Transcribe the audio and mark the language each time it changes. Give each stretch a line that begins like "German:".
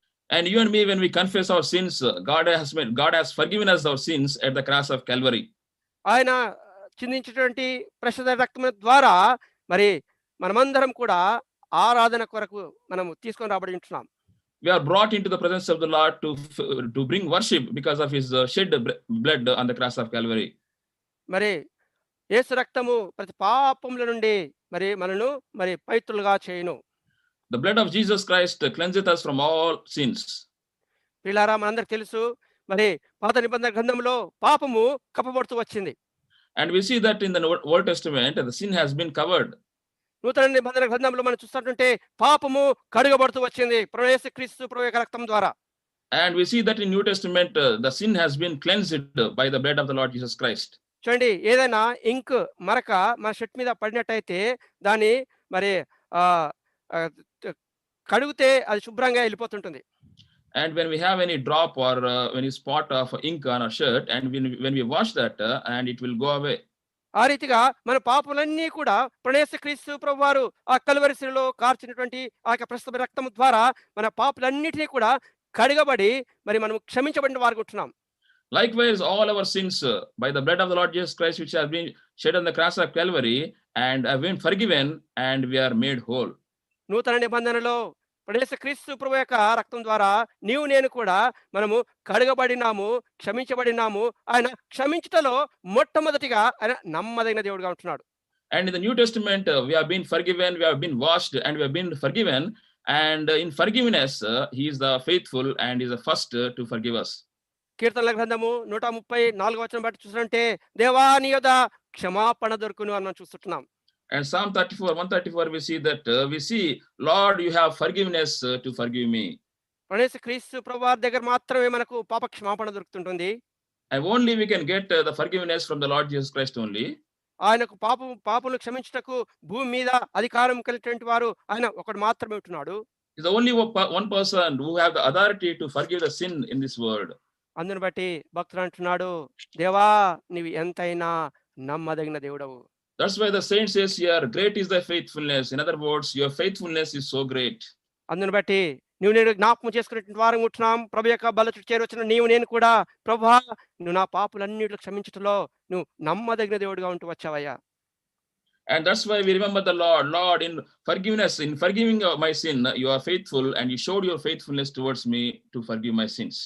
English: And you and me, when we confess our sins, God has forgiven us our sins at the cross of Calvary.
Telugu: ఆయన చిందించినటువంటి పరిశుద్ధ రక్తం ద్వారా మరి మనమందరం కూడా ఆరాధన కొరకు మనం తీసుకొని రాబడి ఉంటున్నాం.
English: We are brought into the presence of the Lord to bring worship because of his shed blood on the cross of Calvary.
Telugu: మరి యేసు రక్తము ప్రతి పాపముల నుండి మరి మనను మరి పవిత్రులుగా చేయును.
English: The blood of Jesus Christ cleanseth us from all sins.
Telugu: ప్రియులారా, మనందరికి తెలుసు మరి పాత నిబంధన గ్రంథంలో పాపము కప్పబడుతూ వచ్చింది.
English: And we see that in the Old Testament, the sin has been covered.
Telugu: నూతన నిబంధన గ్రంథంలో మనం చూస్తుంటే పాపము కడుగబడుతూ వచ్చింది ప్రభు యేసుక్రీస్తు ప్రభు యొక్క రక్తం ద్వారా.
English: And we see that in New Testament, the sin has been cleansed by the blood of the Lord Jesus Christ.
Telugu: చూడండి, ఏదైనా ఇంక్ మరక మన షర్ట్ మీద పడినట్టయితే దాన్ని మరి కడిగితే అది శుభ్రంగా వెళ్ళిపోతుంటుంది.
English: And when we have any drop or any spot of ink on our shirt, and when we wash that, and it will go away.
Telugu: ఆ రీతిగా మన పాపలన్నీ కూడా ప్రభు యేసుక్రీస్తు ప్రభువారు ఆ కల్వరి శిలువలో కార్చినటువంటి ఆ యొక్క ప్రస్తుత రక్తం ద్వారా మన పాపలన్నిటినీ కూడా కడగబడి మరి మనం క్షమించబడిన వారు ఉంటున్నాం.
English: Likewise, all our sins by the blood of the Lord Jesus Christ, which has been shed on the cross of Calvary, and have been forgiven, and we are made whole.
Telugu: నూతన నిబంధనలో యేసుక్రీస్తు ప్రభు యొక్క రక్తం ద్వారా నీవు నేను కూడా మనము కడగబడినాము, క్షమించబడినాము. ఆయన క్షమించటలో మొట్టమొదటిగా ఆయన నమ్మదగిన దేవుడుగా ఉంటున్నాడు.
English: And in the New Testament, we have been forgiven, we have been washed, and we have been forgiven. And in forgiveness, he is the faithful and is the first to forgive us.
Telugu: కీర్తనల గ్రంథము 134వ వచనం బట్టి చూస్తుంటే దేవా నీ యొద్ద క్షమాపణ దొరుకును అని మనం చూస్తున్నాం.
English: And Psalm 134, we see that Lord, you have forgiveness to forgive me.
Telugu: యేసుక్రీస్తు ప్రభువారి దగ్గర మాత్రమే మనకు పాప క్షమాపణ దొరుకుతుంటుంది.
English: And only we can get the forgiveness from the Lord Jesus Christ only.
Telugu: ఆయనకు పాపములు క్షమించుటకు భూమి మీద అధికారం కలిగినటువంటి వారు ఆయన ఒకడు మాత్రమే ఉంటున్నాడు.
English: He's the only one person who have the authority to forgive the sin in this world.
Telugu: అందుని బట్టి భక్తుడు అంటున్నాడు, దేవా నీవు ఎంతైనా నమ్మదగిన దేవుడవు.
English: That's why the saint says here, great is thy faithfulness. In other words, your faithfulness is so great.
Telugu: అందుని బట్టి నువ్వు నేను జ్ఞాపకం చేసుకునేటువంటి వారం ఉంటున్నాం. ప్రభు యొక్క బల్ల చుట్టూ చేరొచ్చిన నీవు నేను కూడా ప్రభువా నువ్వు నా పాపులన్నిటిలో క్షమించటంలో నువ్వు నమ్మదగిన దేవుడిగా ఉంటూ వచ్చావయ్యా.
English: And that's why we remember the Lord in forgiveness, in forgiving my sin, you are faithful, and you showed your faithfulness towards me to forgive my sins.